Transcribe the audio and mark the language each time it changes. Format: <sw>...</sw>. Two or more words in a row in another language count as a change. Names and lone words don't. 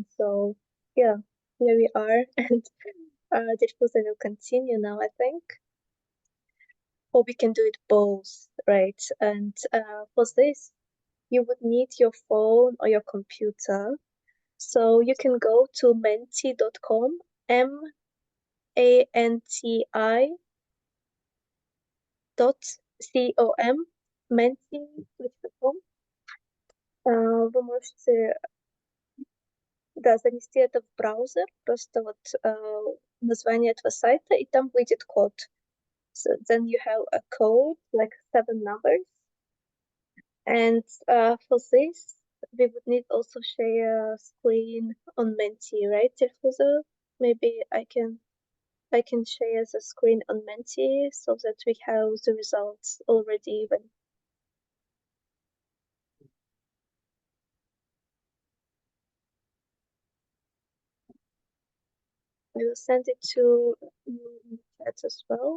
<en>So yeah, here we are, and Dilfuza will continue now, I think. Or we can do it both, right? And for this, you would need your phone or your computer. So you can go to menti.com, manti.com, menti.com.</en> <ru>Вы можете, да, занести это в браузер, просто вот название этого сайта, и там выйдет код.</ru> <en>So then you have a code, like 7 numbers. And for this, we would need also share screen on Menti, right, Dilfuza? Maybe I can share the screen on Menti so that we have the results already when I will send it to you in the chat as well.</en>